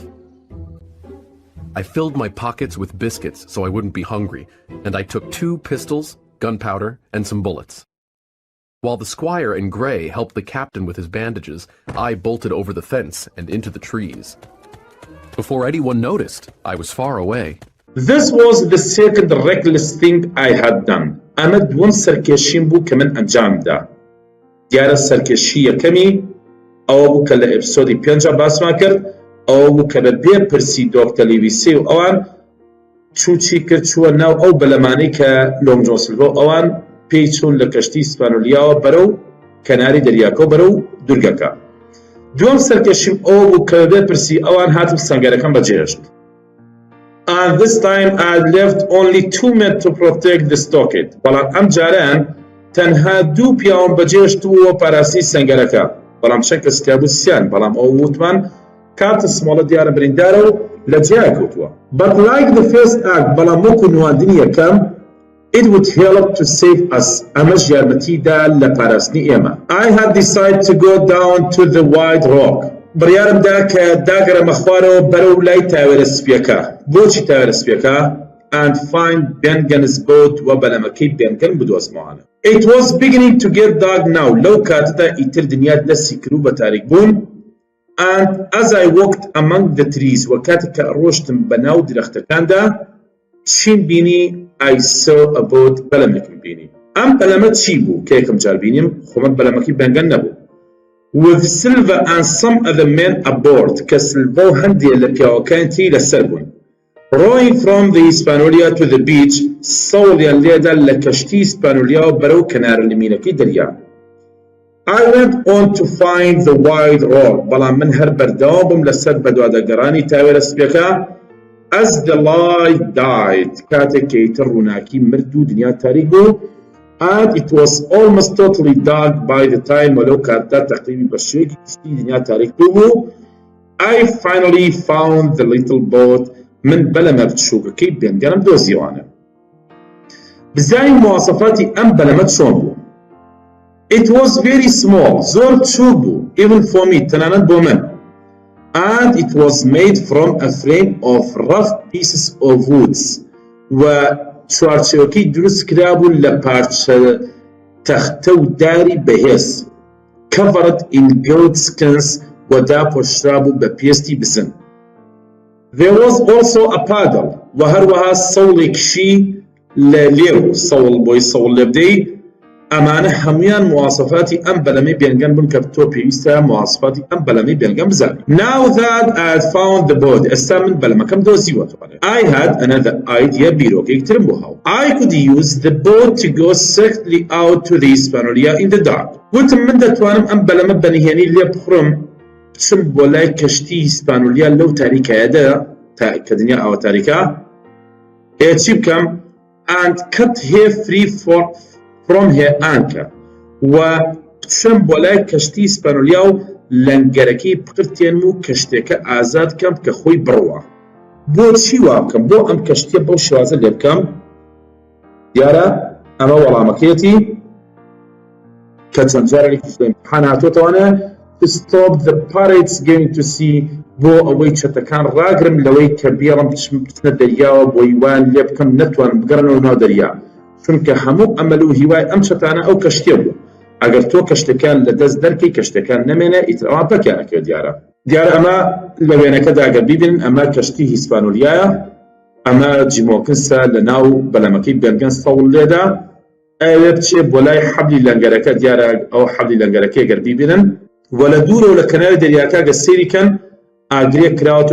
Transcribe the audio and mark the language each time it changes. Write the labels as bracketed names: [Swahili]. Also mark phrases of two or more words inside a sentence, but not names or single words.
[English] I filled my pockets with biscuits so I wouldn't be hungry, and I took 2 pistols, gunpowder, and some bullets. While the squire and Gray helped the captain with his bandages, I bolted over the fence and into the trees. Before anyone noticed, I was far away. This was the second reckless thing I had done. [Central Kurdish] ئەمە دووەم سەرکێشیم بوو کە من ئەنجامدا. دیارە سەرکێشی یەکەمی ئەوە بوو کە لە ئەپیسۆدی 5 باسمان کرد ئەوە بوو کە بە بێپرسی دۆکتەر لیویسەی و ئەوان چوچی کرد چووە ناو ئەو بەلەمانەی کە لۆنگ جۆن سیلڤە ئەوان پێی چوون لە کەشتی سپانۆلیاوە بەرەو کەناری دەریاکە و بەرەو دورگەکە. دووەم سەرکێشیم ئەوە بوو کە بە بێپرسی ئەوان هاتم سەنگەرەکەم بەجێهێشت. [English] And this time I left only 2 men to protect the stockade. [Central Kurdish] بەڵام ئەم جاران تەنها دوو پیاوم بەجێشتووە پاراسی سەنگەرەکە بەڵام چەند کەس تیا بوو سیان بەڵام ئەو وتمان کاتە سمۆڵە دیارە بریندارە و لە جیا کەوتووە. [English] But like the first act [Central Kurdish] بەڵام وەکو نواندنی یەکەم [English] it would help to save us [Central Kurdish] ئەمەش یارمەتیدا لە پاراستنی ئێمە. [English] I had decided to go down to the wide rock [Central Kurdish] بڕیارمدا کە داگەرەمە خوارەوە بەرەو لای تاوێرە سپیەکە. بۆچی تاوێرە سپیەکە؟ [English] and find Bengen's boat [Central Kurdish] و بەلەمەکەی بێنگەن بدۆزمەوانە. [English] It was beginning to get dark now [Central Kurdish] لەو کاتەدا ئیتر دنیا دەستی کرد و بە تاریک بوون. [English] And as I walked among the trees [Central Kurdish] و کاتێک کە ڕۆشتم بەناو درەختەکاندا چیم بینی [English] I saw a boat [Central Kurdish] بەلەمێکم بینی. ئەم بەلەمە چی بوو کە یەکەم جار بینیم خۆمە بەلەمەکەی بێنگەن نەبوو. [English] With Silver and some other men aboard [Central Kurdish] کە سلڤە و هەندێک لە پیاوەکانی لەسەر بوون. [English] Rowing from the Hispaniola to the beach [Central Kurdish] سەوڵیان لێدا لە کەشتی ئیسپانیۆلیا بەرەو کەنارە لەمینەکەی دەریا. [English] I went on to find the wide rock [Central Kurdish] بەڵام من هەر بەردەوام بووم لەسەر بەدوادەگەڕانی تاوێرە سپیەکە [English] as the light died [Central Kurdish] کاتێک کە ئیتر ڕووناکی مرد و دنیا تاریک بوو [English] and it was almost totally dark by the time [Central Kurdish] وەلەو کاتدا تەقریبی بەشێکی گشتی دنیا تاریک بوو. [English] I finally found the little boat [Central Kurdish] من بەلەمە بچووکەکەی بێنگەنم دۆزیوانە. بزانین مواصفاتی ئەم بەلەمە چۆن بوو. [English] It was very small [Central Kurdish] زۆر چوو بوو [English] even for me [Central Kurdish] تەنانەت بۆ من. [English] And it was made from a frame of rough pieces of woods [Central Kurdish] و چوارچێوەکەی دروست کرابوو لە پارچە تەختە و داری بەهێز [English] covered in goat skins [Central Kurdish] و داپۆشرابوو بە پێستی بزن. [English] There was also a paddle [Central Kurdish] و هەروەها سەوڵێکشی لە لێو سەوڵ بۆی سەوڵ لێ بدەی. ئەمانە هەمویان مواصفاتی ئەم بەلەمەی بێنگەن بوون کە تۆ پێویستە مواصفاتی ئەم بەلەمەی بێنگەن بزانی. [English] Now that I had found the boat [Central Kurdish] ئێستا من بەلەمەکەم دۆزیوەتەوە. [English] I had another idea [Central Kurdish] بیرۆکێکترم بۆ هاو. [English] I could use the boat to go safely out to the Hispaniola in the dark. [Central Kurdish] وتم من دەتوانم ئەم بەلەمە بەنهێنی لێ بخڕم بچم بۆ لای کەشتی هیسپانۆلیا لەو تاریکایەدا کە دنیا ئەوە تاریکە چی بکەم [English] and cut her free from her anchor [Central Kurdish] و بچم بۆ لای کەشتی هیسپانۆلیا و لەنگەرەکەی پقرتێنم و کەشتێکە ئازاد بکەم کە خۆی بڕوە. بۆ چی وا بکەم بۆ ئەم کەشتیە بەو شێوازە لێ بکەم؟ دیارە ئەمە وەڵامەکەیەتی کە چەند جارێکی ئیمتحان هاتووەتەوانە [English] to stop the pirates going to sea [Central Kurdish] بۆ ئەوەی چەتەکان ڕاگرم لەوەی کە بێڵم بچنە دەریاوە بۆ هیوان لێ بکەم نەتوانم بگەڕنەوە ناو دەریا چونکە هەموو ئەمەل و هیوای ئەم چەتانە ئەو کەشتێ بوو. ئەگەر تۆ کەشتەکان لە دەست دەرکەی کەشتەکان نەمێنە ئیترەوان بەکارەکەوێت دیارە. ئەمە لە وێنەکەدا ئەگەر بیبینن ئەمە کەشتی هیسپانۆلیایە ئەمە جیمۆکنسە لە ناو بەلەمەکەی بێنگەن سەوڵ لێدا ئەوێ بچێ بۆ لای حەبلی لەنگەرەکە دیارە ئەو حەبلی لەنگەرەکەی ئەگەر بیبینن وەلە دوورەوە لە کەناری دەریاکە گە سێریکەن ئاگرێک کراوەتەوە.